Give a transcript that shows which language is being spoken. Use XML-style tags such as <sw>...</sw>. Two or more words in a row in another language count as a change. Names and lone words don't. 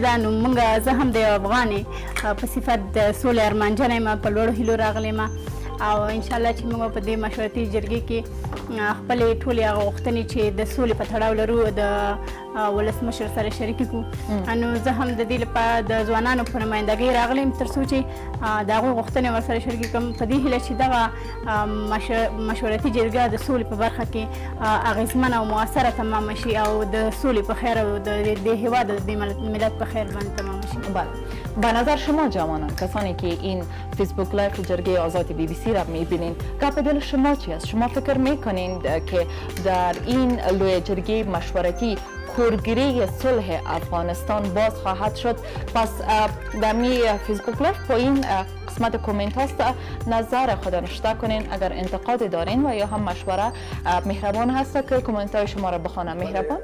<ps>ده نو موږ زه هم د یو افغانې په صفت د سولې ارمانجنه یم په لوړو هیلو راغلی یم او انشاءالله چې موږ په دې مشورتي جرګې کې خپلې ټولې هغه غوښتنې چې د سولې په تړاو لرو د ولسمشر سره شریکې کړو نو زه هم د دې لپاره د ځوانانو په نمایندګۍ راغلی یم تر څو چې د هغوی غوښتنې ورسره شریکې کړم په دې هیله چې دغه مشورتي جرګه د سولې په برخه کې اغېزمنه او مؤثره تمامه شي او د سولې په خیر او د هېواد د ملت په خیر باندې تمامه شي</ps> <fa>بله به نظر شما جوانان کسانی که این فیسبوک لایف جرگه آزاد BBC را میبینین گپ دل شما چی است شما فکر میکنین که در این لوی جرگه مشورتی کورگیری صلح افغانستان باز خواهد شد پس در می فیسبوک لایف پایین قسمت کومنت هست نظر خود نوشته کنین اگر انتقاد دارین و یا هم مشوره مهربان هست که کومنت های شما را بخوانم مهربان</fa>